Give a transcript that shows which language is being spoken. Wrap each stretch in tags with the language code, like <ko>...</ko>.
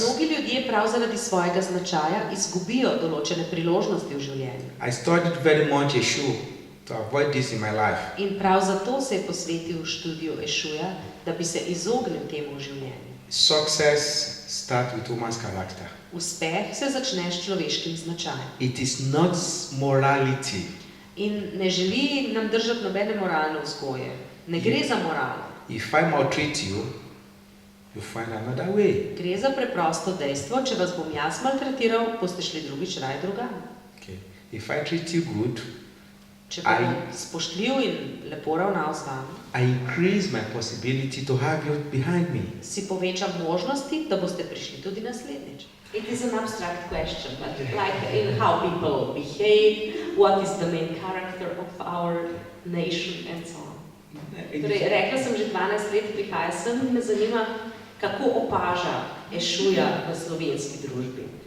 <sl>Mnogi ljudje prav zaradi svojega značaja izgubijo določene priložnosti v življenju.</sl> <en>I studied very much Eshu to avoid this in my life.</en> <sl>In prav zato se je posvetil študiju Eshuja, da bi se izognil temu v življenju.</sl> <en>Success starts with woman's character.</en> <sl>Uspeh se začne s človeškim značajem.</sl> <en>It is not morality.</en> <sl>In ne želi nam držati nobene moralne vzgoje. Ne gre za moralo.</sl> <en>If I maltreat you, you find another way.</en> <sl>Gre za preprosto dejstvo, če vas bom jaz maltretiral, boste šli drugič raje drugam.</sl> <en>Okay. If I treat you good,</en> <sl>Če bom spoštljiv in lepo ravnal z vami,</sl> <en>I increase my possibility to have you behind me.</en> <sl>si povečam možnosti, da boste prišli tudi naslednjič.</sl> <en>It is an abstract question, but like in how people behave, what is the main character of our nation and so on.</en> <sl>Torej, rekla sem že 12 let prihaja sem in me zanima, kako opaža Ešuja v slovenski družbi.</sl>